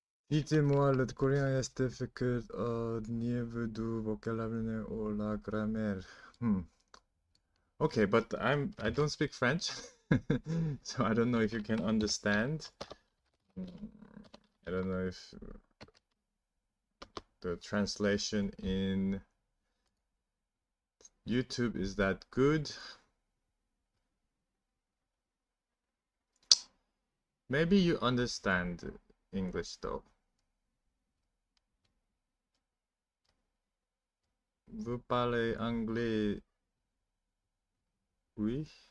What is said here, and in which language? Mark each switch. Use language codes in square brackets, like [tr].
[fr] Dites-moi, le coréen est difficult au niveau du vocabulaire ou la grammaire. [en] Okay, but I don't speak French, so I don't know if you can understand. I don't know if the translation in YouTube is that good. Maybe you understand English though. [fr] Vous parlez anglais? Oui.